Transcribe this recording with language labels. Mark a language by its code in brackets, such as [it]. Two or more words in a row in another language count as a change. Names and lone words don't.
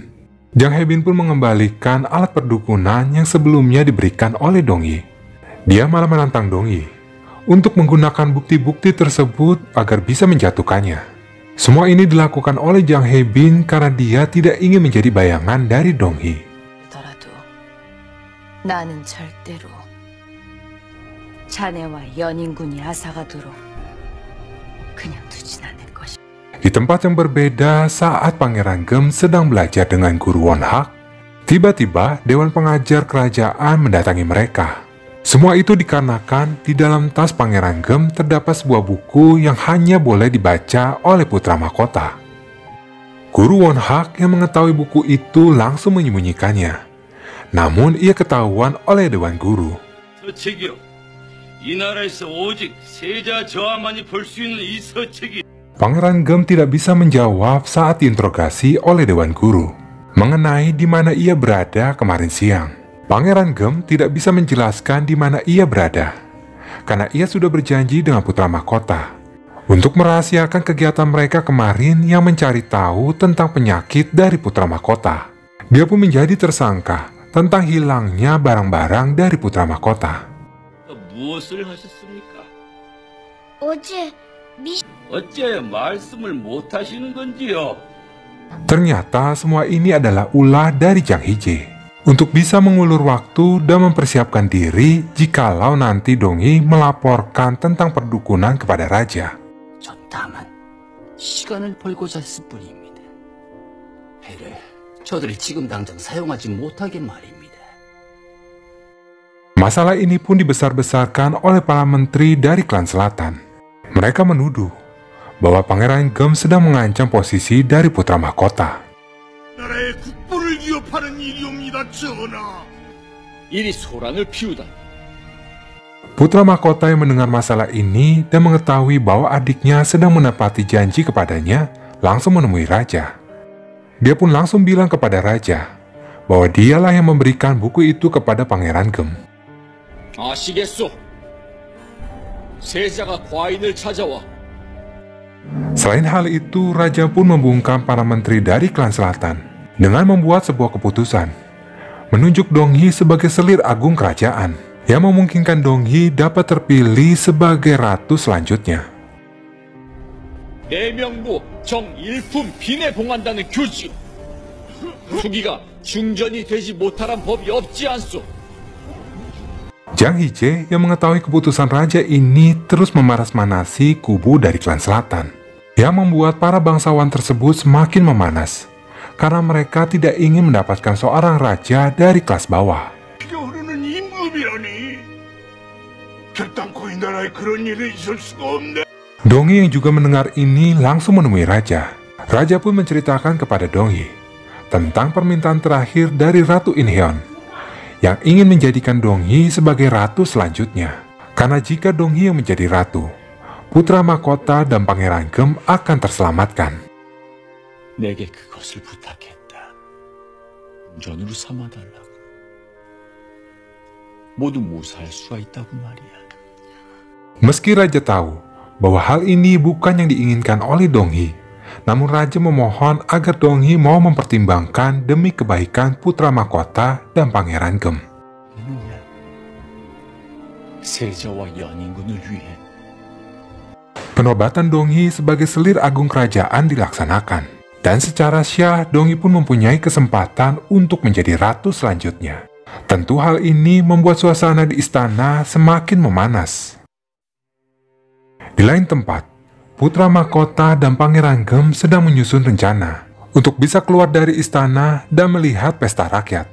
[id] Jang Hae-bin pun mengembalikan alat perdukunan yang sebelumnya diberikan oleh Dong Yi. Dia malah menantang Dong Yi untuk menggunakan bukti-bukti tersebut agar bisa menjatuhkannya. Semua ini dilakukan oleh Jang Hae-bin karena dia tidak ingin menjadi bayangan dari Dong Yi. [ko] 나는 절대로 자네와 연인군이 아사가도록 그냥 두진 않을 것이다. [id] Di tempat yang berbeda saat Pangeran Gem sedang belajar dengan guru Won Hak, tiba-tiba Dewan Pengajar Kerajaan mendatangi mereka. Semua itu dikarenakan di dalam tas Pangeran Gem terdapat sebuah buku yang hanya boleh dibaca oleh putra mahkota. Guru Won Hak yang mengetahui buku itu langsung menyembunyikannya. Namun ia ketahuan oleh Dewan Guru. [ko] 서책이요. 이 나라에서 오직 세자 저하만이 볼 수 있는 이 서책이. [id] Pangeran Gem tidak bisa menjawab saat diinterogasi oleh Dewan Guru mengenai di mana ia berada kemarin siang. Pangeran Gem tidak bisa menjelaskan di mana ia berada karena ia sudah berjanji dengan putra mahkota untuk merahasiakan kegiatan mereka kemarin yang mencari tahu tentang penyakit dari putra mahkota. Dia pun menjadi tersangka tentang hilangnya barang-barang dari putra mahkota. [ko] 무엇을 하셨습니까? 어제 어째 말씀을 못 하시는 건지요? [id] Ternyata semua ini adalah ulah dari Jang Hee-jae untuk bisa mengulur waktu dan mempersiapkan diri jikalau nanti Dong Yi melaporkan tentang perdukunan kepada raja. [ko] 전 다만 시간을 벌고자 했을 뿐입니다. 배를 저들이 지금 당장 사용하지 못하게 말입니다. [id] Masalah ini pun dibesar-besarkan oleh para menteri dari klan selatan. Mereka menuduh bahwa Pangeran Gem sedang mengancam posisi dari putra mahkota. [ko] 나라의 국부를 위협하는 일이옵니다, 전하. 이리 소란을 피우다. [id] Putra mahkota yang mendengar masalah ini dan mengetahui bahwa adiknya sedang menepati janji kepadanya, langsung menemui raja. Dia pun langsung bilang kepada raja bahwa dialah yang memberikan buku itu kepada Pangeran Gem. [ko] 아시겠소? 세자가 과인을 찾아와. [id] Selain hal itu, raja pun membungkam para menteri dari klan selatan dengan membuat sebuah keputusan, menunjuk Dong Yi sebagai selir agung kerajaan, yang memungkinkan Dong Yi dapat terpilih sebagai ratu selanjutnya. [ko] 내명부 정일품 빈해봉한다는 교지요. 수기가 중전이 되지 못하란 법이 없지 않소. [id] Jang Hee-jae yang mengetahui keputusan raja ini terus memanas-manasi kubu dari klan selatan, yang membuat para bangsawan tersebut semakin memanas karena mereka tidak ingin mendapatkan seorang raja dari kelas bawah. [ko] 흐르는 임금이라니. 결단코 이 나라에 그런 일이 있을 수가 없네. [id] Dong Yi yang juga mendengar ini langsung menemui raja. Raja pun menceritakan kepada Dong Yi tentang permintaan terakhir dari Ratu In-heon yang ingin menjadikan Dong Yi sebagai ratu selanjutnya. Karena jika Dong Yi yang menjadi ratu, putra mahkota dan Pangeran Gem akan terselamatkan. [ko] 내게 그것을 부탁했다. 전으로 삼아달라고. 모두 무사할 수가 있다고 말이야. [id] Meski raja tahu bahwa hal ini bukan yang diinginkan oleh Dong Yi, namun raja memohon agar Dong Yi mau mempertimbangkan demi kebaikan putra mahkota dan Pangeran Gem. [ko] 세자와 연인군을 위해. [id] Penobatan Dong Yi sebagai selir agung kerajaan dilaksanakan, dan secara syah Dong Yi pun mempunyai kesempatan untuk menjadi ratu selanjutnya. Tentu hal ini membuat suasana di istana semakin memanas. Di lain tempat, putra mahkota dan Pangeran Gem sedang menyusun rencana untuk bisa keluar dari istana dan melihat pesta rakyat.